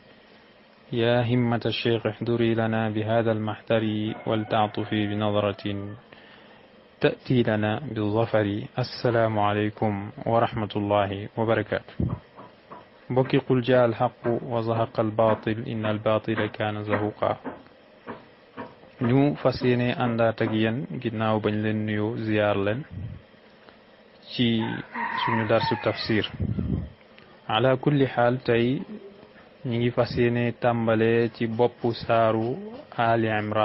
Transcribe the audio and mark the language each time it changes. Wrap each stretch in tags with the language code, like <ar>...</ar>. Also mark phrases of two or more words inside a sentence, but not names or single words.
<ar>يا همة الشيخ احضري لنا بهذا المحضر ولتعطفي بنظرة تأتي لنا بالظفر. السلام عليكم ورحمة الله وبركاته. بكي قل جاء الحق وزهق الباطل إن الباطل كان زهوقا.</ar> <wo>ñu fas yéene àndaat ak yéen ginnaaw bañ leen nuyu ziyaar leen ci suñu darsu tafsir.</wo> <ar>على كل حال</ar> <wo>tey ñi ngi fas yéene tàmbale ci boppu saaru Ali Imran.</wo>